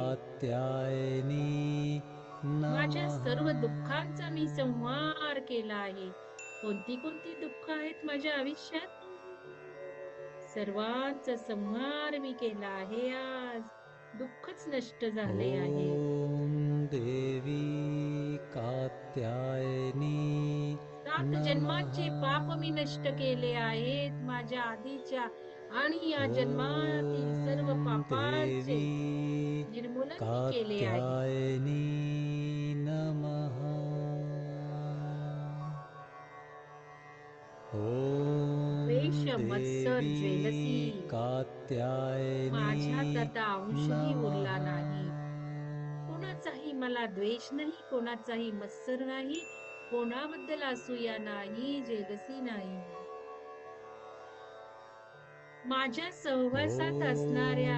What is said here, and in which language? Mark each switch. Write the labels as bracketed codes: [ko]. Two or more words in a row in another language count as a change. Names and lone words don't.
[sa] कात्यायनी [mr] माझ्या सर्व [sa] नमः। [mr] दुःखांचा मी संहार केला आहे. कोणती कोणती दुःख आहेत माझ्या आयुष्यात? सर्वांचा संहार मी केला आहे आज. दुःखच नष्ट झाले आहे. [sa] ॐ देवी कात्यायनी 7 नमः। [mr] जन्मांचे पाप मी नष्ट केले आहेत. माझ्या आधीच्या आणि या जन्मातील सर्व [sa] ॐ [mr] पापांचे [sa] देवी [mr] निर्मूलन मी केले आहे. [sa] कात्यायनी नमः। [mr] द्वेष, [sa] ॐ [mr] मत्सर, [sa] देवी [mr] जेलसी [sa] कात्यायनी [mr] माझ्यात आता अंशही उरला [sa] नमः। [mr] नाही. कोणाचाही मला द्वेष नाही, कोणाचाही मत्सर नाही, कोणाबद्दल असूया नाही, जेलसी नाही. माझ्या सहवासात असणाऱ्या